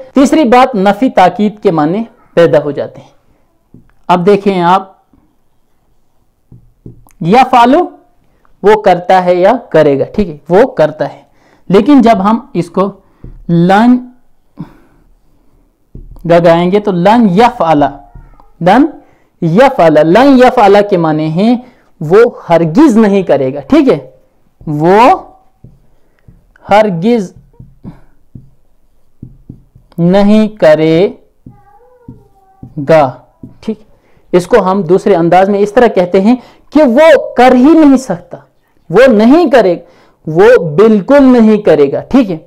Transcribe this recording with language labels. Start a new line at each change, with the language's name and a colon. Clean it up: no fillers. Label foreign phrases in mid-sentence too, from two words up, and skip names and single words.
Hindi: तीसरी बात, नफी ताकीद के माने पैदा हो जाते हैं। अब देखें आप, यफ़अलु वो करता है या करेगा, ठीक है, वो करता है। लेकिन जब हम इसको लन लगाएंगे तो
Arabic: لن يفعل، لن يفعل، لن يفعل
Hindi: के माने हैं वो हरगिज नहीं करेगा, ठीक है, वो हरगिज नहीं करेगा, ठीक। इसको हम दूसरे अंदाज में इस तरह कहते हैं कि वो कर ही नहीं सकता, वो नहीं करेगा, वो बिल्कुल नहीं करेगा, ठीक है।